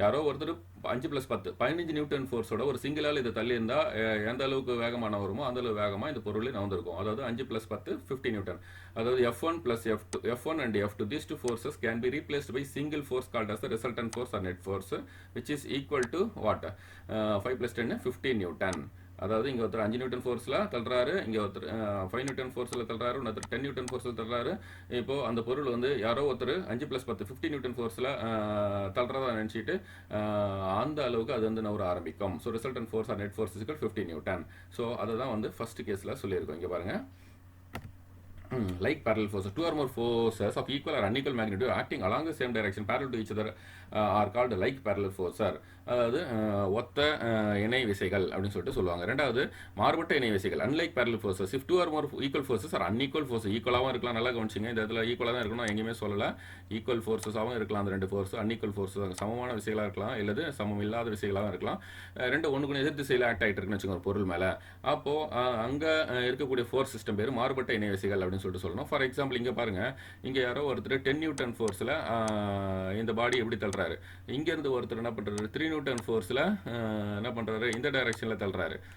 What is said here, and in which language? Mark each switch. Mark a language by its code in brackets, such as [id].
[ta] யாரோ ஒருத்தர் 5+10 15 நியூட்டன் ஃபோர்ஸோட ஒரு சிங்கிளால் இதை தள்ளி இருந்தால் எந்த அளவுக்கு வேகமாக நகருமோ அந்த அளவு வேகமாக இந்த பொருள் நகர்ந்திருக்கும். அதாவது 5+10 50 நியூட்டன். [en] அதாவது F1 plus F2, F1 and F2, these two forces can be replaced by single force called as the resultant force or net force, which is equal to what? [ta] 5 plus 10 15 Newton. அதாவது இங்கே ஒருத்தர் 5 Newton ஃபோர்ஸில் தள்ளுறாரு, இங்கே ஒருத்தர் 5 Newton ஃபோர்ஸில் தள்ளுறாரு, ஒருத்தர் 10 Newton ஃபோர்ஸில் தள்ளுறாரு. இப்போது அந்த பொருள் வந்து யாரோ ஒருத்தர் 5+10 50 நியூட்டன் ஃபோர்ஸில் தள்ளுறதா நினச்சிட்டு அந்த அளவுக்கு அது வந்து நகர ஆரம்பிக்கும். [en] So resultant force or net force is 50 newton. [ta] So அதை தான் வந்து ஃபர்ஸ்ட் கேஸில் சொல்லியிருக்கோம். இங்கே பாருங்கள், [en] like parallel forces, two or more forces of equal or unequal magnitude acting along the same direction parallel to each other are called like parallel forces. [ta] அதாவது ஒத்த இணை விசைகள் அப்படின்னு சொல்லிட்டு சொல்லுவாங்க. ரெண்டாவது மாறுபட்ட இணை விசைகள் unlike parallel forces. [en] if two or more equal forces are unequal forces, [ta] ஈக்குவலாகவும் இருக்கலாம். நல்லா கவனிச்சிங்க, இந்த இடத்துல ஈக்குவலாக தான் இருக்கணும், எங்கேயுமே சொல்லலை. ஈக்குவல் ஃபோர்ஸஸாகவும் இருக்கலாம் அந்த ரெண்டு ஃபோர்ஸ். அன்ஈக்குவல் ஃபோர்ஸஸ் சமமான விசைகளாக இருக்கலாம், இல்லது சமம் இல்லாத விசைகளாகவும் இருக்கலாம். ரெண்டு ஒன்றுக்கு எதிர் திசையில் ஆக்ட் ஆகிட்டு இருக்குன்னு வச்சுக்கோங்க ஒரு பொருள் மேலே. அப்போது அங்கே இருக்கக்கூடிய ஃபோர்ஸ் சிஸ்டம் பேர் மாறுபட்ட இணை விசைகள் அப்படின்னு சொல்லிட்டு சொல்லணும். ஃபார் எக்ஸாம்பிள் இங்கே பாருங்கள், இங்கே யாரோ ஒருத்தர் 10 நியூட்டன் ஃபோர்ஸில் இந்த பாடி எப்படி தள்ளுறாரு, இங்கேருந்து ஒருத்தர் என்ன பண்ணுறாரு 3 நியூட்டன் ஃபோர்ஸில் என்ன பண்ணுறாரு இந்த டைரெக்ஷனில் தள்ளுறாரு.